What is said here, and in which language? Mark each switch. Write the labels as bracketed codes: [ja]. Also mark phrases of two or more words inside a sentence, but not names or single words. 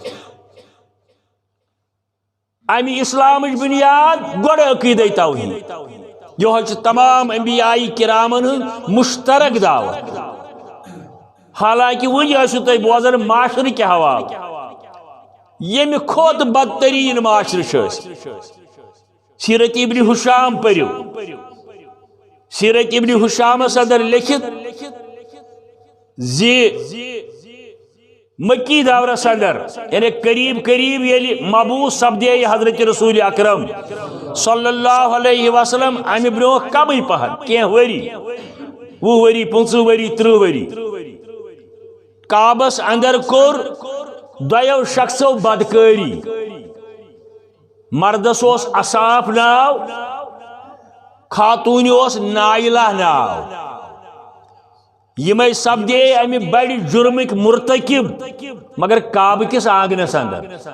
[ks] امی اسلام بنیاد گوڑ عقیدہ توحید یہ تمام انبیاء کرامن مشترک دعوت حالانکہ ون تھی بوزان معاشرہ کے حوالہ یم کھوت بدترین معاشرہ سیرت ابن حشام پریو سیرت ابن حشام اندر لکھت مکی دورس اندر یعنی قریب قریب یلی مبعوث سپدے حضرت رسول اکرم [ar] صلی اللہ علیہ وسلم [ks] امہ برو کمی پہن کی وری 20 ؤری 25 ؤری 30 ؤری کعبس اندر کور دویو شخصو بدکاری مردس اصاف ناو خاتون نائلہ ناو یمے سپدے امہ بڑ جرمک مرتکب مگر کعبہ کس آنگنس اندر